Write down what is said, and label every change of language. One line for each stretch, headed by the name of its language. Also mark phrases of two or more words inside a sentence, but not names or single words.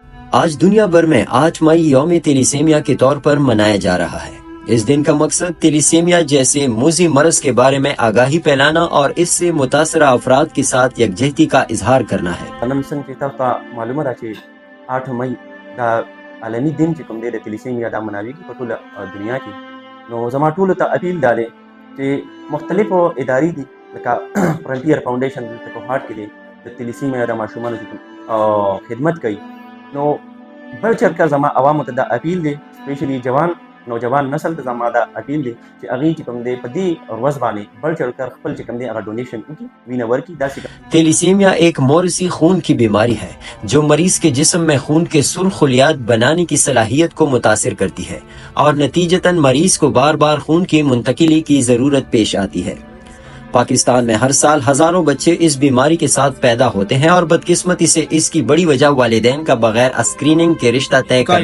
Urdu: آج دنیا بھر میں 8 مئی یوم تیلیسیمیا کے طور پر منایا جا رہا ہے۔ اس دن کا مقصد تیلیسیمیا جیسے موذی مرض کے بارے میں آگاہی پھیلانا اور اس سے متاثرہ افراد کے ساتھ یکجہتی کا اظہار کرنا ہے۔
Pashto: نن څنګه چې تاسو ته معلومه ده چې 8 مئی دا عالمي دن چې کوم دی د تیلیسیمیا دا مناویږي په ټوله دنیا کې. نو زما ټولو ته اپیل دا دی چې مختلفو ادارې دي لکه فرنټیر فاونډیشن د کوهاټ کې دی د تیلیسیمیا د ماشومانو چې خدمت کوي. نو بل چرته زما عوامو ته دا اپیل دی، سپیشلی جوان نوجوان نسل ته زما دا اپیل دی چې هغې چې کوم دی په دې ورځ باندې بل چل کر خپل چې کوم دی هغه ډونیشن وکړي، وینه ورکړي. داسې
Urdu: تیلیسیمیا ایک موروثی خون کی بیماری ہے جو مریض کے جسم میں خون کے سرخ خلیات بنانے کی صلاحیت کو متاثر کرتی ہے اور نتیجتاً مریض کو بار بار خون کی منتقلی کی ضرورت پیش آتی ہے۔ پاکستان میں ہر سال ہزاروں بچے اس بیماری کے ساتھ پیدا ہوتے ہیں اور بدقسمتی سے اس کی بڑی وجہ والدین کا بغیر اسکریننگ کے رشتہ طے کرنا ہے۔